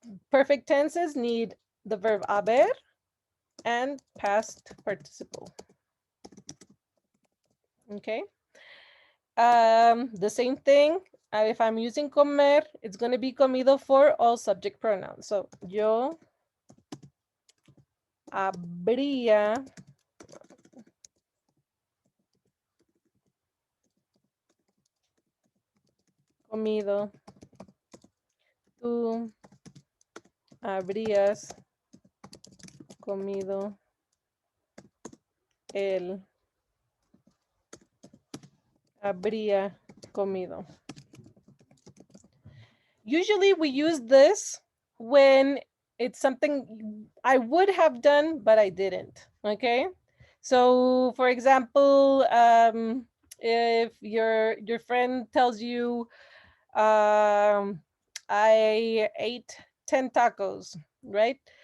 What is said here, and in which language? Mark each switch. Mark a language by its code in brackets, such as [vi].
[en] Perfect tenses need the verb haber and past participle. Okay, the same thing. If I'm using comer, it's going to be comido for all subject pronouns. [es] So yo habría comido, tú habrías comido, él habría comido. [en] Usually we use this when it's something I would have done, but I didn't. Okay, So, for example, if your friend tells you, I ate 10 tacos, right?